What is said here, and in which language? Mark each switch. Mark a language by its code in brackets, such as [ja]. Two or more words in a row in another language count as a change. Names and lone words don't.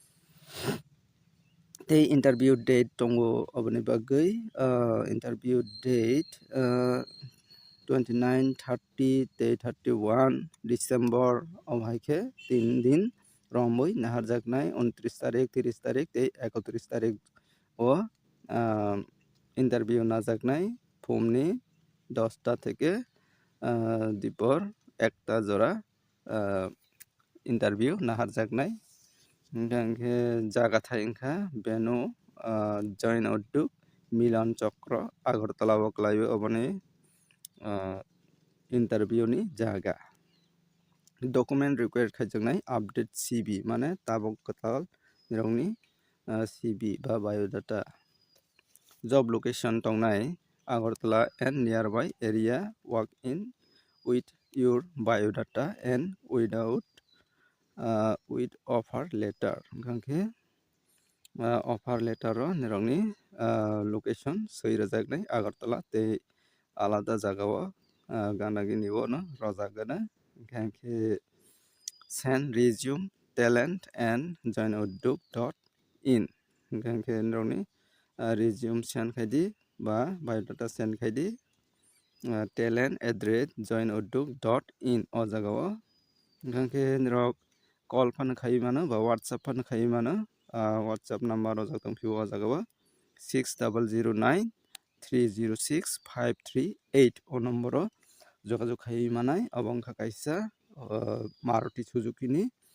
[trp] tei [en] interview date [trp] tongo aboni bagui [en] interview date [trp] 29 30 tei 31 December haikhe 3 din romoi naharjaknai 29 tarik 30 tarik tei 31 tarik o interview najaknai phumni [bn] 10টা থেকে [trp] dipor 1টা jora interview naharjaknai hingkha jaga thai wngkha venue join udduk milan chokro agartala o khlaio oboni interview ni jaga document required khaijaknai [en] update CV [trp] mane tabuk katal nirokni CV ba biodata [en] job location tongnai Agartala and nearby area work in with your biodata and without with offer letter [trp] hingkhe [en] offer letter [trp] o nirokni location soi rajaknai Agartala tei alada jagao ganagini o no rojagana hingkhe [en] send resume talent and joinudduk.in [trp] hingkhe nirokni [en] resume send [trp] khaidi ba [en] biodata send [trp] khaidi talent@joinudduk.in o jagao hingkhe nirok call phano khai mano ba whatsapp phano khai mano [en] whatsapp number [trp] o tongphio o jagao 6009 306 538 o number o jogajog khai manai abo wngkha kaisa Maruti Suzuki ni